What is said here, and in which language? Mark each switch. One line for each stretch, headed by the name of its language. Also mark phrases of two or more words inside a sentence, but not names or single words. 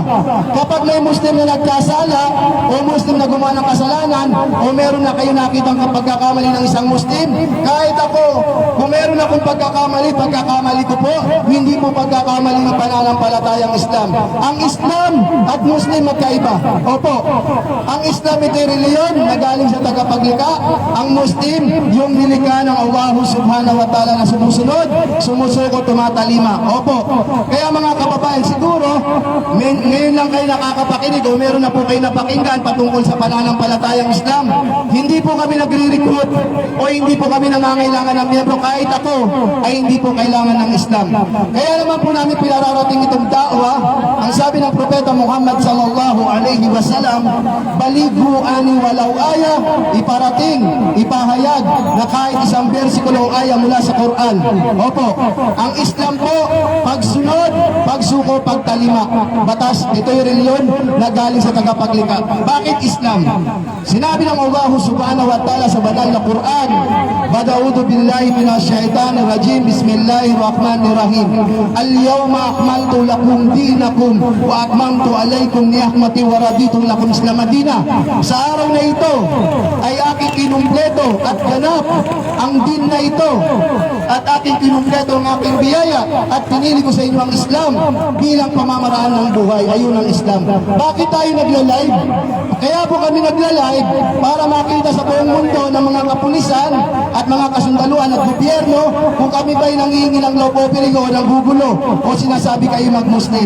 Filipino: Kapag may Muslim na nagkasala o Muslim na gumawa ng kasalanan o meron na kayo nakitang pagkakamali ng isang Muslim, kahit ako, kung meron akong pagkakamali ko po, hindi po pagkakamali ng pananampalatayang Islam. Ang Islam at Muslim magkaiba. Opo, ang Islam ito'y reliyon na galing sa tagapaglikha. Ang Muslim, yung nilikha ng Allah
Arabic: سبحانه وتعالى
Filipino: na sumusunod, sumusuko, tumatalima. Opo, kaya mga kababayan, siguro, ngayon lang kayo nakakapakinig o meron na po kayo napakinggan patungkol sa pananampalatayang Islam. Hindi po kami nagre-recruit o hindi po kami nangangailangan ng miyembro. Kahit ako ay hindi po kailangan ng Islam. Kaya naman po namin pinararating itong da'wa. Ang sabi ng Propeta Muhammad
Arabic: صلى الله عليه وسلم, بلغوا عني ولو آية,
Filipino: iparating, ipahayag na kahit isang bersikulo o aya mula sa Quran. Opo, ang Islam po, pagsunod, pagsuko, pagtalima. Batas, ito'y reliyon na galing sa tagapaglikha. Bakit Islam? Sinabi ng Allah
Arabic: سبحانه وتعالى
Filipino: sa banal na Quran,
Arabic: أعوذ بالله من الشيطان الرجيم، بسم الله الرحمن الرحيم. اليوم أكملت لكم دينكم وأتممت عليكم نعمتي ورضيت لكم الإسلام دينا.
Filipino: Sa araw na ito ay aking kinumpleto at ganap ang din na ito at aking kinumpleto ang aking biyaya at pinili ko sa inyo ang Islam bilang pamamaraan ng buhay. Ayun ang Islam. Bakit tayo nagla-live? Kaya po kami nagla-live para makita sa buong mundo ng mga kapulisan at mga kasundaluhan at gobyerno kung kami ba'y nangihingi ng
English: law offering
Filipino: o nanggugulo o sinasabi kayo mag-Muslim.